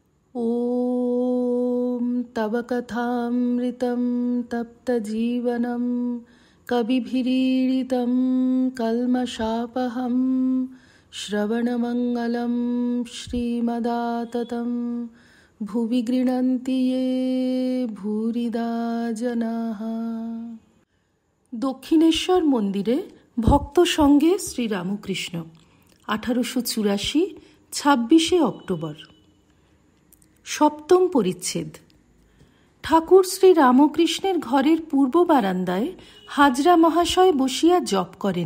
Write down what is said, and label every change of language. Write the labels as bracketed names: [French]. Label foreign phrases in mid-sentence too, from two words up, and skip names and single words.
[Sanskrit] ॐ तव कथामृतं तप्तजीवनं कविभिरीडितं कल्मषापहं श्रवणमङ्गलं श्रीमदाततं भुवि गृह्णन्ति ये भूरिदा जनाः। [Bangla] দক্ষিণেশ্বর মন্দিরে ভক্ত সঙ্গে শ্রীরামকৃষ্ণ 1884 26 অক্টোবর। সপ্তম পরিচ্ছেদ। ঠাকুর শ্রী রামকৃষ্ণের ঘরের পূর্ব বারান্দায় হাজরা মহাশয় বসিয়া জপ করেন।